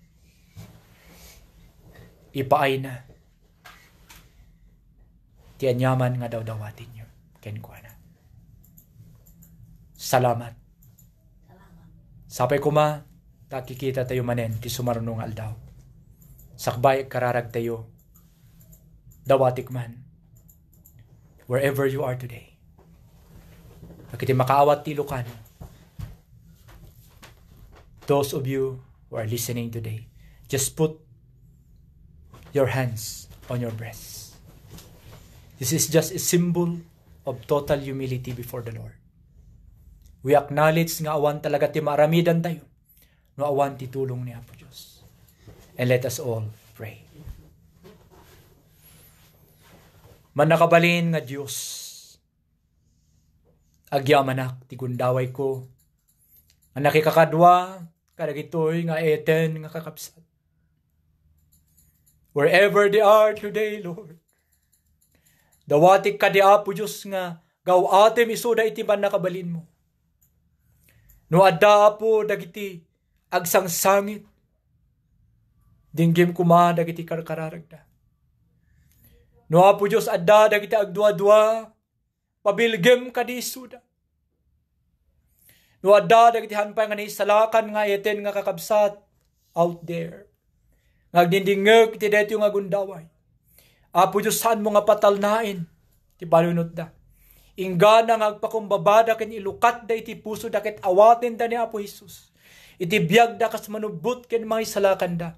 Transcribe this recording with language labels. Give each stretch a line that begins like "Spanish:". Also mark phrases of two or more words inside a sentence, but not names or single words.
Iloko: Ipaay na ti anyaman nga daw-dawatin nyo. Ken kuana. Salamat. Sapay kuma, takikita tayo manen ti sumarunong aldaw. Sakbay kararag tayo. Dawatik man.
English: Wherever you are today.
Iloko: Pagkiti makaawat ti Ilocano.
English: Those of you who are listening today, just put your hands on your breasts. This is just a symbol of total humility before the Lord. We acknowledge
Iloko: nga awan talaga ti maaramidan tayo, no awan ti tulong ni Apo Diyos.
English: And let us all pray.
Iloko: Manakabalin nga Diyos, agyamanak ti gundaway ko, ang nakikakadwa, kadagitoy nga eten nga kakapsat.
English: Wherever they are today, Lord,
Iloko: dawatik ka di Apo Diyos nga, gaw atem isuda iti manakabalin mo. No adda Apo dagiti agsang sangit, dinggim kuma dagiti karkararagda. No Apo Diyos adda dagiti agdua-dua, pabilgem ka di isuda. No adda dagiti hanpay nga naisalakan nga eten nga kakabsat
English: out there.
Iloko: Ngagdindingeg iti deto nga gundaway. Apo Diyos saan mo nga patalnain, ti balunod da. Ingana nga agpakumbabada ken ilukat da iti puso da ket awaten da ni Apo Jesus. Iti biyag da kas manubot ken mga isalakan da.